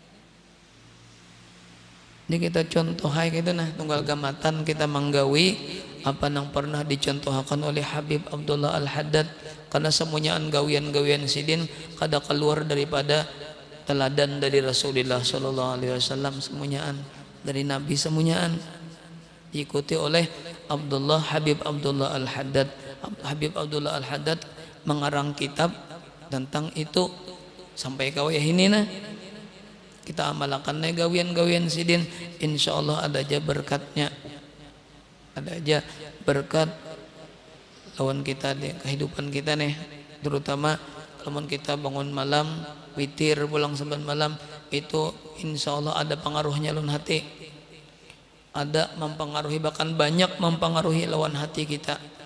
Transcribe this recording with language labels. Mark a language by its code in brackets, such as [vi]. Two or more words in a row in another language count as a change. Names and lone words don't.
[bjn] Ini kita contoh hai gitu nah tunggal gamatan kita manggawi apa yang pernah dicontohkan oleh Habib Abdullah Al-Haddad, karena semuanyaan gawian-gawian sidin kada keluar daripada teladan dari Rasulullah [ar] صلى الله عليه وسلم, [bjn] semuanyaan dari Nabi, semuanyaan diikuti oleh Habib Abdullah Al-Haddad. Habib Abdullah Al-Haddad mengarang kitab tentang itu sampai kawaya ini nah kita amalkan gawian-gawian sidin, insyaallah ada aja berkatnya, ada aja berkat lawan kita di kehidupan kita nih, terutama kalau kita bangun malam witir pulang sembahyang malam itu insyaallah ada pengaruhnya lawan hati, ada mempengaruhi, bahkan banyak mempengaruhi lawan hati kita.